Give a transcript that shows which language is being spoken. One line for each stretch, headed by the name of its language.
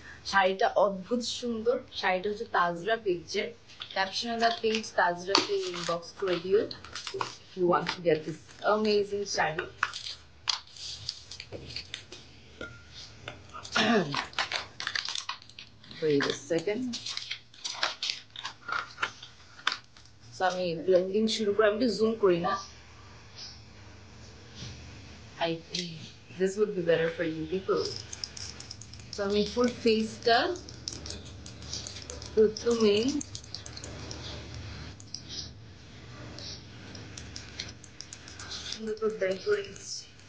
Bangla: শাড়িটা অদ্ভুত সুন্দর। শাড়িটা হচ্ছে তাজরা পেজের, ক্যাপশনে দ্য পেজ তাজরাকে ইনবক্স করে দিও
English: if you want to get this amazing
Bangla: sari.
English: Wait a second.
Bangla: So আমি ব্লেন্ডিং শুরু করে, আমি জুম করি না।
English: I think this would be better for you people.
Bangla: So আমি ফুল ফেসটা প্রথমে সুন্দর করে ব্লেন্ড করে নিচ্ছি।